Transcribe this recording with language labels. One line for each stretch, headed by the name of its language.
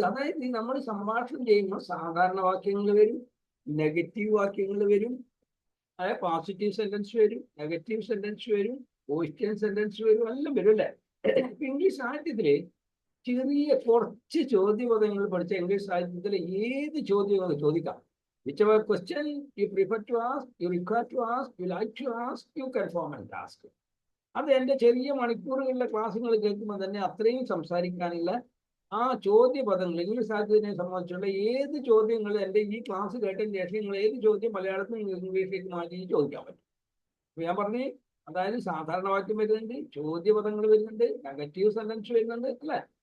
Malayalam: അതായത് നമ്മൾ സംഭാഷണം ചെയ്യുമ്പോൾ സാധാരണ വാക്യങ്ങൾ വരും, നെഗറ്റീവ് വാക്യങ്ങൾ വരും, അതായത് പോസിറ്റീവ് സെന്റൻസ് വരും, നെഗറ്റീവ് സെന്റൻസ് വരും, ക്വസ്റ്റ്യൻ സെന്റൻസ് വരും, എല്ലാം വരും അല്ലേ. ഇംഗ്ലീഷ് സാഹിത്യത്തില് ചെറിയ കുറച്ച് ചോദ്യപദങ്ങൾ പഠിച്ച ഇംഗ്ലീഷ് സാഹിത്യത്തിൽ ഏത് ചോദ്യങ്ങൾ ചോദിക്കാം.
English: whichever question you prefer to ask, you require to ask, you like to ask, you can form and ask.
Malayalam: അത് എൻ്റെ ചെറിയ മണിക്കൂറുകളിലെ ക്ലാസ്സുകൾ കേൾക്കുമ്പോൾ തന്നെ അത്രയും സംസാരിക്കാനുള്ള ആ ചോദ്യപദങ്ങൾ ഇംഗ്ലീഷ് സാഹിത്യത്തിനെ സംബന്ധിച്ചുള്ള ഏത് ചോദ്യങ്ങൾ എൻ്റെ ഈ ക്ലാസ് കേട്ടതിന് ശേഷം നിങ്ങൾ ഏത് ചോദ്യം മലയാളത്തിൽ ഇംഗ്ലീഷിലേക്ക് മാറ്റി ചോദിക്കാൻ പറ്റും. ഞാൻ പറഞ്ഞു, അതായത് സാധാരണ വാക്യം വരുന്നുണ്ട്, ചോദ്യപദങ്ങൾ വരുന്നുണ്ട്, നെഗറ്റീവ് സെന്റൻസ് വരുന്നുണ്ട് അല്ലേ.